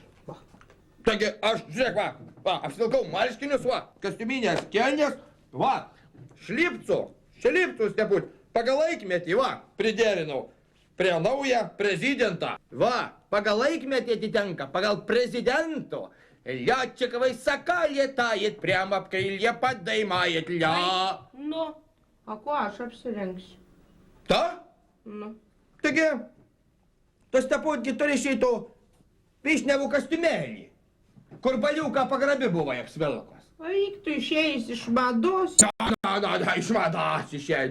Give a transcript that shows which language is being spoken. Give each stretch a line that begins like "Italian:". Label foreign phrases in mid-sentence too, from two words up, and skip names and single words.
Lithuanian: Taigi aš, žiūrėk, va, apsivilkau marškinius, va, kostiuminės kelnės, va, šlipcų, Steput, pagal laikmetį, va, priderinau. Prie naują prezidentą. Va, pagal laikmetį atitenka, pagal prezidento.
Russian: Летчиковой сока летает, прямо в крылья поднимает ля.
Lithuanian: Nu, o ko aš apsirengsiu? Ta? Nu. Taigi, tas Steputgi turi šito vyšnevų kostiumėlį, kur baliuką pagrabi buvo apsvilkos. Eik, tu išėjęs iš mados. Na, iš mados išėjo.